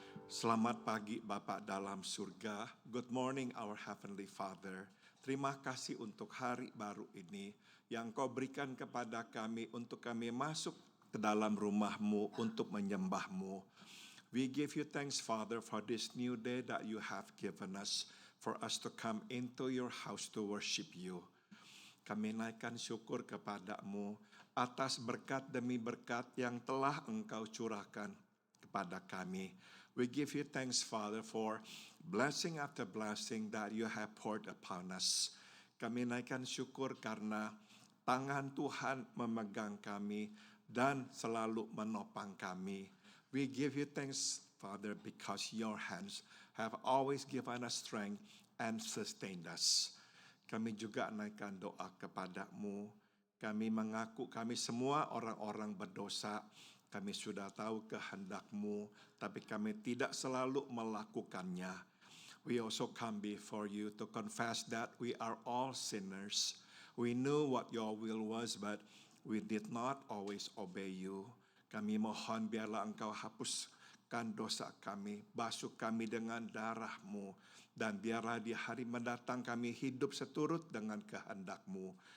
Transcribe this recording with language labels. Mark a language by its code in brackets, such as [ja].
[id] Selamat pagi Bapa dalam surga. [en] Good morning our Heavenly Father. [id] Terima kasih untuk hari baru ini yang Kau berikan kepada kami untuk kami masuk ke dalam rumah-Mu untuk menyembah-Mu. [en] We give you thanks, Father, for this new day that you have given us, for us to come into your house to worship you. [id] Kami naikkan syukur kepada-Mu atas berkat demi berkat yang telah Engkau curahkan kepada kami. [en] We give you thanks, Father, for blessing after blessing that you have poured upon us. [id] Kami naikkan syukur karena tangan Tuhan memegang kami dan selalu menopang kami. [en] We give you thanks, Father, because your hands have always given us strength and sustained us. [id] Kami juga naikkan doa kepada-Mu. Kami mengaku kami semua orang-orang berdosa. Kami sudah tahu kehendak-Mu, tapi kami tidak selalu melakukannya. [en] We also come before you to confess that we are all sinners. We knew what your will was, but we did not always obey you. [id] Kami mohon biarlah Engkau hapuskan dosa kami, basuh kami dengan darah-Mu, dan biarlah di hari mendatang kami hidup seturut dengan kehendak-Mu.